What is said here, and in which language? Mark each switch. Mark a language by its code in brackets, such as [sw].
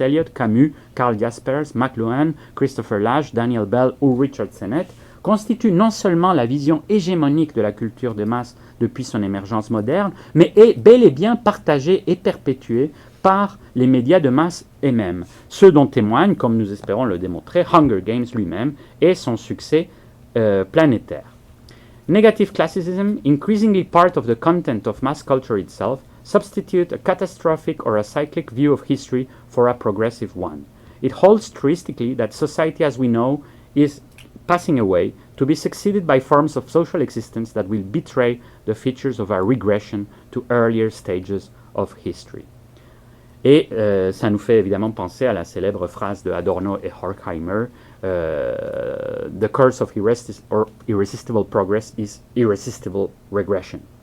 [fr] Eliot, Camus, Karl Jaspers, McLuhan, Christopher Lasch, Daniel Bell ou Richard Sennett, constitue non seulement la vision hégémonique de la culture de masse depuis son émergence moderne, mais est bel et bien partagée et perpétuée par les médias de masse eux-mêmes, ce dont témoigne, comme nous espérons le démontrer, Hunger Games lui-même et son succès planétaire. [en] Negative classicism, increasingly part of the content of mass culture itself, substitute a catastrophic or a cyclic view of history for a progressive one. It holds truistically that society as we know is passing away to be succeeded by forms of social existence that will betray the features of a regression to earlier stages of history. [fr] Et ça nous fait évidemment penser à la célèbre phrase de Adorno et Horkheimer, [en] The curse of irresistible progress is irresistible regression.